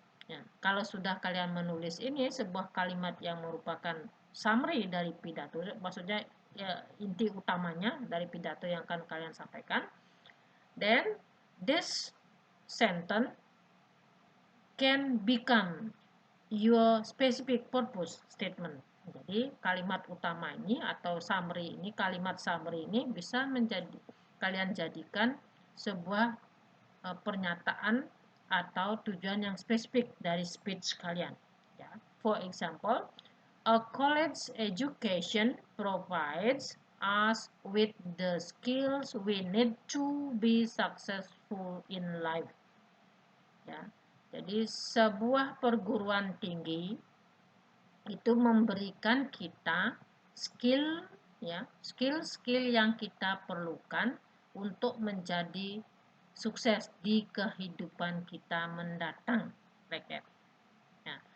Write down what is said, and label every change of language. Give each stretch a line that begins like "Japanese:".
Indonesian: Ya, kalau sudah kalian menulis ini sebuah kalimat yang merupakan summary dari pidato, maksudnya, ya, inti utamanya dari pidato yang akan kalian sampaikan, then
English: this sentence can become your specific purpose statement.
Indonesian: Jadi kalimat utama ini atau summary ini, kalimat summary ini bisa menjadi kalian jadikan sebuah pernyataan atau tujuan yang spesifik dari speech kalian. Ya.
English: For example, a college education provides us with the skills we need to be successful in life.
Indonesian: Ya. Jadi sebuah perguruan tinggi itu memberikan kita skill, ya, skill-skill yang kita perlukan untuk menjadi sukses di kehidupan kita mendatang.
English: Like that. Yeah.